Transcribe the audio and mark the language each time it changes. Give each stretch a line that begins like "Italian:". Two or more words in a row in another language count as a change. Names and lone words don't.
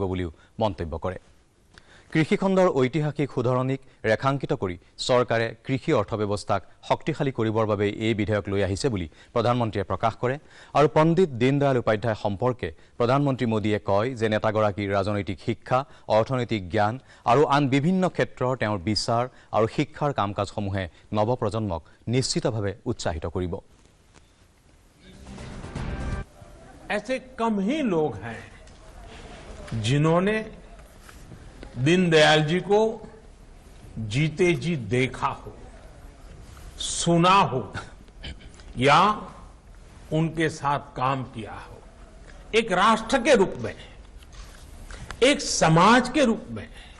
Assamese: বুলিও মন্তব্য কৰে কৃষি খণ্ডৰ ঐতিহাসিক শুধৰণিক ৰেখাংকিত কৰি চৰকাৰে কৃষি অৰ্থব্যৱস্থাক শক্তিশালী কৰিবৰ বাবে এই বিধেয়ক লৈ আহিছে বুলি প্ৰধানমন্ত্ৰীয়ে প্ৰকাশ কৰে আৰু পণ্ডিত দীনদয়াল উপাধ্যায় সম্পৰ্কে প্ৰধানমন্ত্ৰী মোদীয়ে কয় যে নেতাগৰাকীৰ ৰাজনৈতিক শিক্ষা অৰ্থনৈতিক জ্ঞান আৰু আন বিভিন্ন ক্ষেত্ৰৰ তেওঁৰ বিচাৰ আৰু শিক্ষাৰ কাম-কাজসমূহে নৱপ্ৰজন্মক নিশ্চিতভাৱে উৎসাহিত কৰিব
Hindi: ऐसे कम ही लोग हैं जिन्होंने दीनदयाल जी को जीते जी देखा हो सुना हो या उनके साथ काम किया हो एक राष्ट्र के रूप में एक समाज के रूप में